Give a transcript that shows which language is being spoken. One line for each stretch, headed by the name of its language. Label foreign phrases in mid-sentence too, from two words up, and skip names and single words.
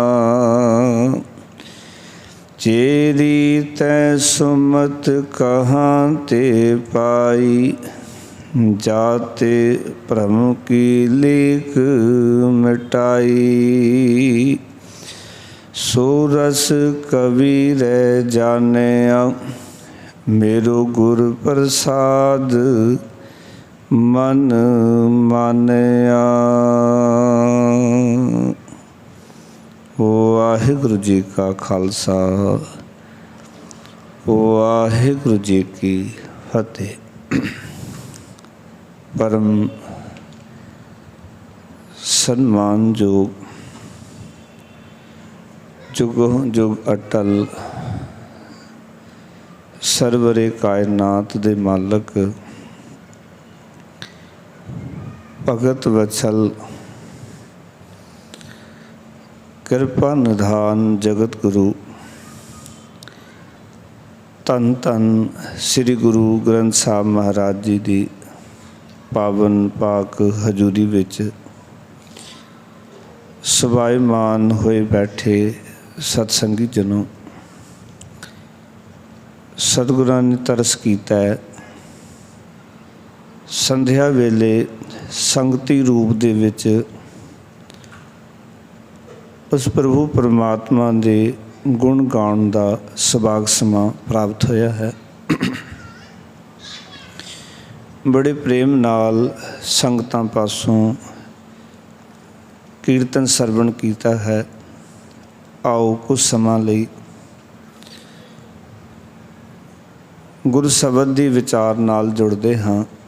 Hindi: चेरी तै सुमत कहाँ ते पाई, जाते भ्रम की लीक मिटाई। सो रस कवि रह जानिया, मेरो गुर प्रसाद मन मानिया। वाहिगुरू जी का खालसा, वाहिगुरू जी की फतेह।
Punjabi: ਪਰਮ ਸਨਮਾਨਯੋਗ ਜੁਗੋ ਜੁਗ ਅਟੱਲ ਸਰਵਰੇ ਕਾਇਨਾਤ ਦੇ ਮਾਲਕ ਭਗਤ ਵਤਸਲ ਕ੍ਰਿਪਾ ਨਿਧਾਨ ਜਗਤ ਗੁਰੂ ਧੰਨ ਧੰਨ ਸ੍ਰੀ ਗੁਰੂ ਗ੍ਰੰਥ ਸਾਹਿਬ ਮਹਾਰਾਜ ਜੀ ਕੀ ਪਾਵਨ ਪਾਕ ਹਜ਼ੂਰੀ ਵਿੱਚ ਸਵਾਈਮਾਨ ਹੋਏ ਬੈਠੇ ਸਤਸੰਗੀ ਜਨੋ, ਸਤਿਗੁਰਾਂ ਨੇ ਤਰਸ ਕੀਤਾ ਹੈ ਸੰਧਿਆ ਵੇਲੇ ਸੰਗਤੀ ਰੂਪ ਦੇ ਵਿੱਚ ਉਸ ਪ੍ਰਭੂ ਪਰਮਾਤਮਾ ਦੇ ਗੁਣ ਗਾਉਣ ਦਾ ਸੁਭਾਗ ਸਮਾਂ ਪ੍ਰਾਪਤ ਹੋਇਆ ਹੈ। ਬੜੇ ਪ੍ਰੇਮ ਨਾਲ ਸੰਗਤਾਂ ਪਾਸੋਂ ਕੀਰਤਨ ਸਰਵਣ ਕੀਤਾ ਹੈ। ਆਓ ਕੁਝ ਸਮਾਂ ਲਈ ਗੁਰੂ ਸ਼ਬਦ ਦੀ ਵਿਚਾਰ ਨਾਲ ਜੁੜਦੇ ਹਾਂ।